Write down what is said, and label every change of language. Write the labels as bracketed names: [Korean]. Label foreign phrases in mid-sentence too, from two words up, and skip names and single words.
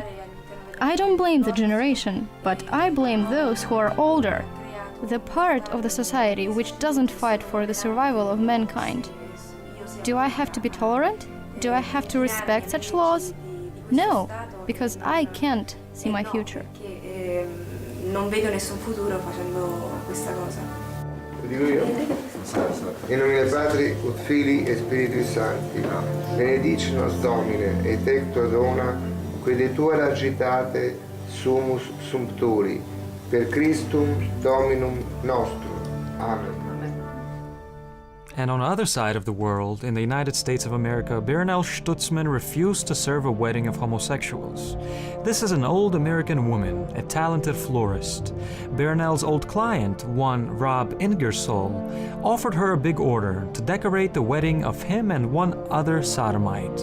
[English] I don't blame the generation, but I blame those who are older, the part of the society which doesn't fight for the survival of mankind. Do I have to be tolerant? Do I have to respect such laws? No, because I can't see my future. [Italian] Non vedo nessun futuro facendo questa cosa. Dico io? In nome del [Latin] Patri, ut Filii e Spiritus Sancti, benedici nos Domine, et ecto dona, qui de tua agitate sumus sumpturi, per Christum Dominum nostrum. Amen. [English] And on the other side of the world, in the United States of America, Bernal Stutzman refused to serve a wedding of homosexuals. This is an old American woman, a talented florist. Bernal's old client, one Rob Ingersoll, offered her a big order to decorate the wedding of him and one other sodomite.